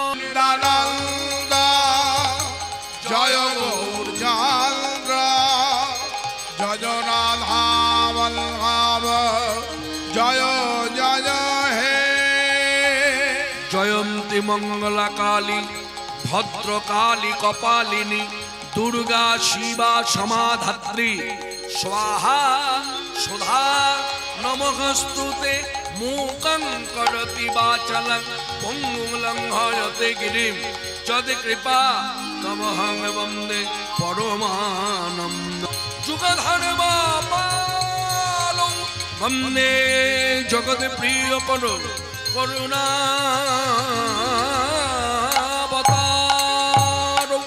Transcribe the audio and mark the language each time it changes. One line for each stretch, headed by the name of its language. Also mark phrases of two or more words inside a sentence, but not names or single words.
Bangla: নিত্যানন্দ জয় গৌর চন্দ্র জয় রাধা বল্লভ জয় জয় হে
Sanskrit: জয়ন্তী মঙ্গলা কালী ভদ্রকালী কপালিনী দুর্গা শিবা সমাধাত্রী স্বাহা সুধা নমঃস্তুতে मूकं करति वाचलं पङ्गुं लङ्घयते गिरिं यत्कृपा तमहं वन्दे परमानन्दं जुगधर्मपालं वन्दे जगत्प्रियकरं करुणावतारं।